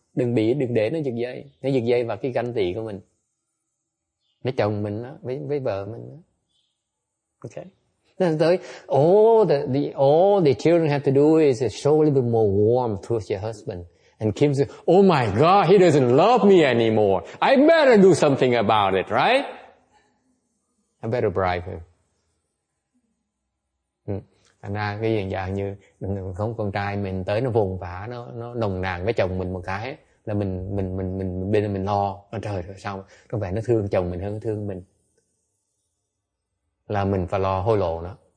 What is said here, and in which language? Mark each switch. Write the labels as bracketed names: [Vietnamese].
[Vietnamese] Đừng để nó giật dây vào cái ganh tị của mình. Với chồng mình đó, với vợ mình đó. [English] Okay. [Vietnamese] Nên tới [English] all the children have to do is show a little bit more warmth towards your husband. And Kim says, "Oh my God, he doesn't love me anymore. I better do something about it, right? I better bribe him." [Vietnamese] Thành ra cái hiện dạng như không con trai mình tới nó vùng vã, nó nồng nàn với chồng mình một cái là mình bên mình lo, trời rồi sao có vẻ nó thương chồng mình hơn nó thương mình, là mình phải lo hối lộ nó.